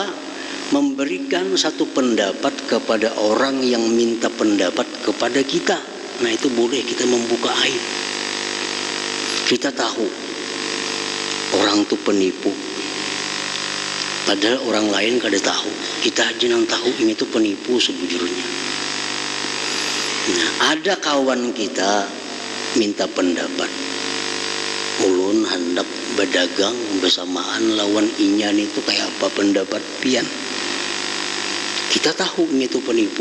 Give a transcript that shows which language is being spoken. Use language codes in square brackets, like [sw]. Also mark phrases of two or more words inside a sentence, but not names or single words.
[id] Memberikan satu pendapat kepada orang yang minta pendapat kepada kita. Nah, itu boleh kita membuka aib. Kita tahu orang itu penipu, padahal orang lain kada tahu. Kita aja yang tahu ini tuh penipu [bjn] sebujurnya. Nah, ada kawan kita minta pendapat, ulun hendak berdagang bersamaan lawan inyan itu kayak apa pendapat pian. [id] Kita tahu ini itu penipu.